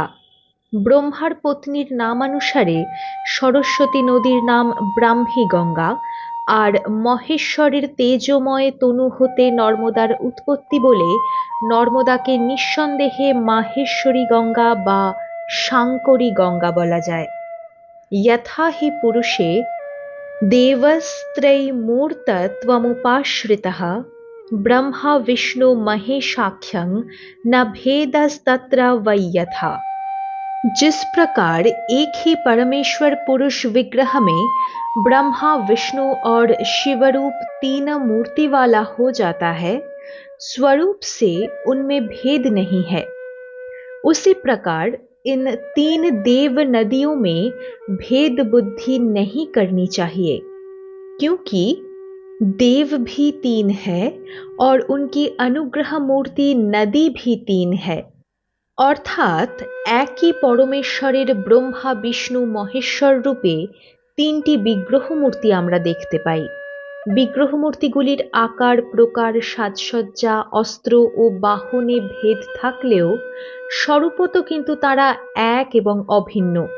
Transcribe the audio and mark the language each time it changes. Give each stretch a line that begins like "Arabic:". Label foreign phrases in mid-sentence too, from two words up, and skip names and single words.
Bangla: ব্রহ্মার পত্নীর নামানুসারে সরস্বতী নদীর নাম ব্রাহ্মী গঙ্গা। আর মহেশ্বরের তেজময় তনু হতে নর্মদার উৎপত্তি বলে নর্মদাকে নিঃসন্দেহে মাহেশ্বরী গঙ্গা বা শাঙ্করী গঙ্গা বলা যায়।
Sanskrit: यथा हि पुरुषे देवस्त्रैमूर्तत्वमुपाश्रितः ब्रह्मा विष्णु महेशाख्यं न भेदस्तत्र वै यथा।
Hindi: जिस प्रकार एक ही परमेश्वर पुरुष विग्रह में ब्रह्मा विष्णु और शिवरूप तीन मूर्ति वाला हो जाता है, स्वरूप से उनमें भेद नहीं है, उसी प्रकार इन तीन देव नदियों में भेद बुद्धि नहीं करनी चाहिए, क्योंकि देव भी तीन है और उनकी अनुग्रह मूर्ति नदी भी तीन है।
Bangla: অর্থাৎ একই পরমেশ্বরের ব্রহ্মা বিষ্ণু মহেশ্বর রূপে তিনটি বিগ্রহ মূর্তি আমরা দেখতে পাই। বিগ্রহ মূর্তিগুলির আকার প্রকার সাজসজ্জা অস্ত্র ও বাহনে ভেদ থাকলেও স্বরূপত কিন্তু তারা এক এবং অভিন্ন।